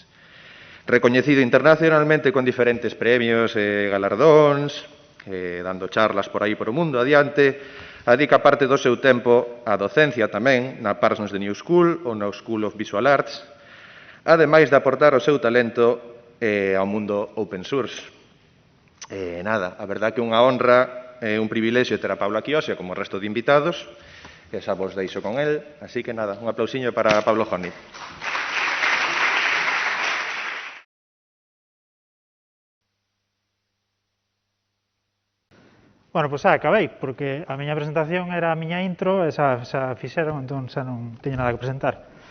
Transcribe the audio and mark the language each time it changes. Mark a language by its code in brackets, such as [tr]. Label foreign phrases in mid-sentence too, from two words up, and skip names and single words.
[gl] Recoñecido internacionalmente con diferentes premios e galardóns, dando charlas por aí por o mundo adiante, dedica parte do seu tempo á docencia tamén na Parsons de New School ou na School of Visual Arts, ademais de aportar o seu talento ao mundo [en] open source. [gl] Nada, a verdad que unha honra e un privilexio ter a Pablo aquí hoxe como o resto de invitados, que xa vos deixo con el, así que nada, un aplausiño para Pablo Hani. Bueno, pois xa acabei, porque a miña presentación era a miña intro e xa fixeron, entón xa non teño nada que presentar.